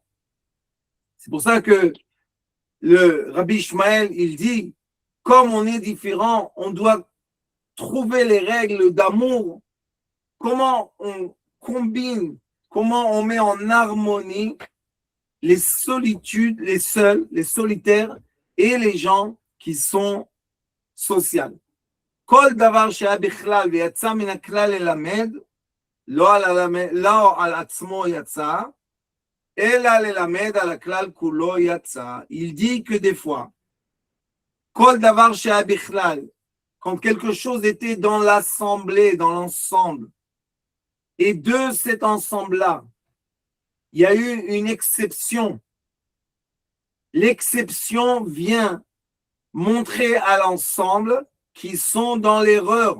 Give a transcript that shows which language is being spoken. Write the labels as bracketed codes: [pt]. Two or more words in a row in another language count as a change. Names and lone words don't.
[fr] C'est pour ça que le Rabbi Ishmael, il dit, comme on est différent, on doit trouver les règles d'amour. Comment on combine, comment on met en harmonie les solitudes, les seuls, les solitaires et les gens qui sont sociaux. [he] כל דבר שהיה בכלל ויצא מן הכלל ללמד, לא על עצמו יצא, אלא ללמד על הכלל כולו יצא. [fr] Il dit que des fois, [he] כל דבר שהיה בכלל, [fr] quand quelque chose était dans l'assemblée, dans l'ensemble, et de cet ensemble-là, il y a eu une exception. L'exception vient montrer à l'ensemble qui sont dans l'erreur.